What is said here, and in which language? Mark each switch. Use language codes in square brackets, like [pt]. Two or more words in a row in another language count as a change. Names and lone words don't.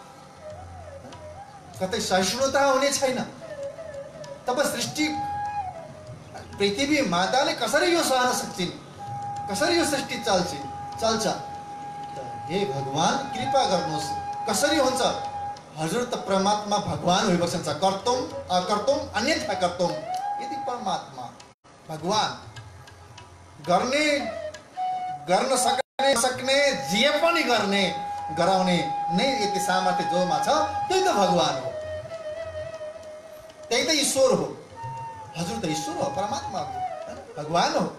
[ne] कतै सहिष्णुता हुने छैन। तब सृष्टि पृथ्वी माताले कसरी यो सहन सक्छिन्? कसरी यो सृष्टि चल्छ? हे भगवान कृपा गर्नुहोस्। कसरी हुन्छ? हजुर त परमात्मा भगवान भइबस्नुहुन्छ। [sa] कर्तुम अकर्तुम अन्यथा कर्तुम। [ne] यदि परमात्मा भगवान गर्न सक्ने जे पनि गर्ने गराउने नै यति सामर्थ्य जोमा छ, त्यही त भगवान हो, त्यही त ईश्वर हो। हजुर त ईश्वर हो, परमात्मा हो, भगवान हो।